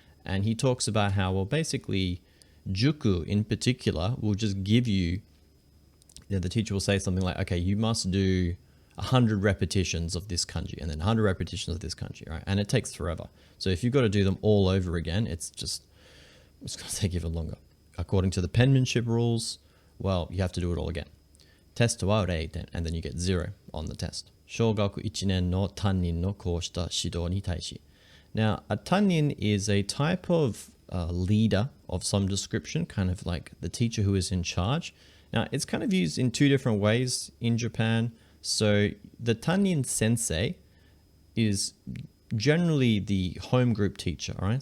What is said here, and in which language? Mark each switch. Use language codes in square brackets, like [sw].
[en] And he talks about how, well, basically, Juku in particular will just give you, the teacher will say something like, okay, you must do 100 repetitions of this kanji and then 100 repetitions of this kanji, right? And it takes forever. So if you've got to do them all over again, it's going to take even longer. According to the penmanship rules, well, you have to do it all again. [ja] Test wa 0点, [en] and then you get 0 on the test. [ja] 小学1年の担任のこうした指導に対し. [en] Now, a tannin is a type of leader of some description, kind of like the teacher who is in charge. Now, it's kind of used in two different ways in Japan. So the tannin sensei is generally the home group teacher, all right?